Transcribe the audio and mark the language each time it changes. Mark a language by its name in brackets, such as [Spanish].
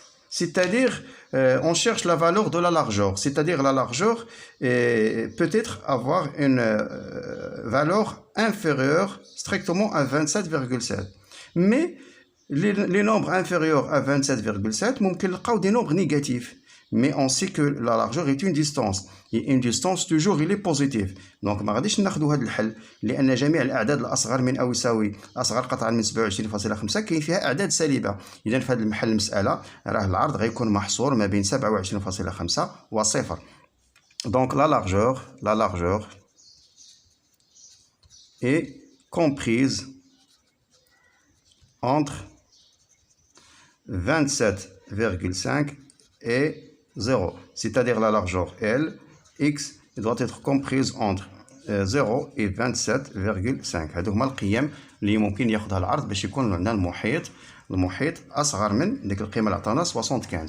[French] C'est-à-dire, on cherche la valeur de la largeur. C'est-à-dire, la largeur peut-être avoir une valeur inférieure strictement à 27,7. Mais les nombres inférieurs à 27,7, [Arabic] ممكن نلقاو [French] des nombres négatifs. mais on sait que la largeur est une distance. Et une distance toujours il est positif. [Arabic] Donc ما غاديش ناخذوا هذا الحل لان جميع الاعداد الاصغر من او يساوي اصغر قطعا من 27.5 كاين فيها اعداد سالبه. اذا في هذا المحل المساله راه العرض غيكون محصور ما بين 27.5 وصفر. [French] Donc la largeur est comprise entre 27,5 et 0. C'est-à-dire la largeur L, X doit être comprise entre 0 et 27,5. [Arabic] هادو هما القيم اللي ممكن ياخذها العرض باش يكون عندنا المحيط أصغر من ديك القيمة اللي عطانا 75.